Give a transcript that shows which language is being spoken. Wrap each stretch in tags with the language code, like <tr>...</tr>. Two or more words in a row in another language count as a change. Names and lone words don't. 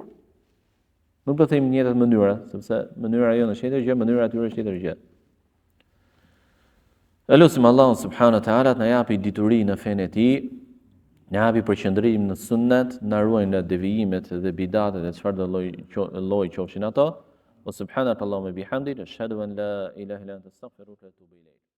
<sq>Nuk do të them njëjtat mënyra, sepse mënyra jonë është tjetër gjë, mënyra e tyre është tjetër gjë. Elusim Allahun</sq> <ar>سبحانه وتعالى</ar> <sq>të na japi dituri në fenë e tij, na japi përqendrim në sunnet, na ruaj nga devijimet dhe bidatet e çfarëdo lloj qofshin ato.</sq> <ar>وسبحانك اللهم بحمدك، أشهد أن لا إله إلا أنت أستغفرك وأتوب إليك.</ar>